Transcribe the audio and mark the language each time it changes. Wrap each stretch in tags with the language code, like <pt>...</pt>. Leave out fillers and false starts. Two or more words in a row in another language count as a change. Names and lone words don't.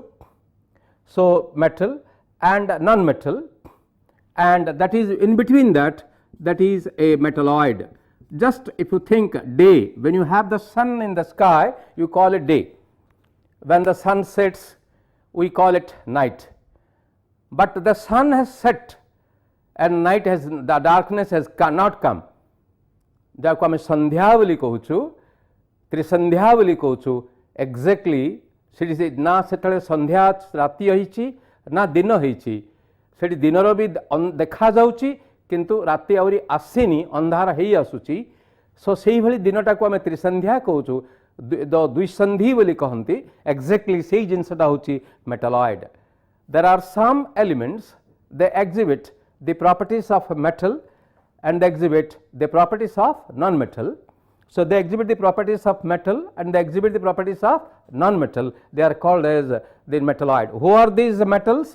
<en>So metal and non-metal, and that is in between that is a metalloid. Just if you think day, when you have the sun in the sky, you call it day. When the sun sets, we call it night. But the sun has set and night has, the darkness has not come.</en> <or>ଯାହାକୁ ଆମେ ସନ୍ଧ୍ୟା ବୋଲି କହୁଛୁ, ତ୍ରିସନ୍ଧ୍ୟା ବୋଲି କହୁଛୁ, ଏକ୍ଜାକ୍ଟଲି ସେଠି ନା ସେତେବେଳେ ସନ୍ଧ୍ୟା ରାତି ହେଇଛି ନା ଦିନ ହେଇଛି, ସେଠି ଦିନର ବି ଦେଖାଯାଉଛି କିନ୍ତୁ ରାତି ଆହୁରି ଆସିନି, ଅନ୍ଧାର ହେଇ ଆସୁଛି. ସୋ ସେଇଭଳି ଦିନଟାକୁ ଆମେ ତ୍ରିସନ୍ଧ୍ୟା କହୁଛୁ, ଦ୍ୱିସନ୍ଧି ବୋଲି କହନ୍ତି. ଏକ୍ଜାକ୍ଟଲି ସେଇ ଜିନିଷଟା ହେଉଛି ମେଟାଲଏଡ୍.</or> <en>There are some elements, they exhibit the properties of metal and they exhibit the properties of non-metal. So they exhibit the properties of metal and they exhibit the properties of non-metal. They are called as the metalloid. Who are these metals?</en>